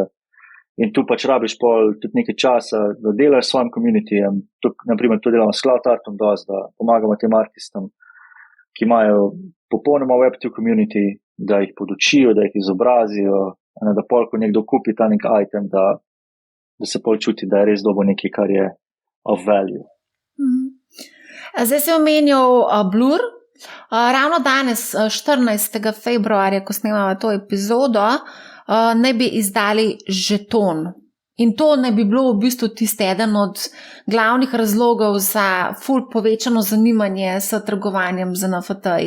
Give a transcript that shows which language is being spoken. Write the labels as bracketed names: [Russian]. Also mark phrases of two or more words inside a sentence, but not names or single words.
[Slovenian] In tu pač rabiš pol tudi nekaj časa, da delaš s svojim communityjem. Naprimer, to delamo s Cloud Artom dosti, da pomagamo tem artistom, ki imajo popolnoma Web2 community, da jih podučijo, da jih izobrazijo, da pol, ko nekdo kupi ta nek item, da se pol čuti, da je res dobo nekaj, kar je [English] of value. [Slovenian] Zdaj si omenil Blur. Ravno danes, 14. februarja, ko snemamo to epizodo, ne bi izdali žeton. In to ne bi bilo v bistvu tisti eden od glavnih razlogov za ful povečano zanimanje s trgovanjem z NFT-ji.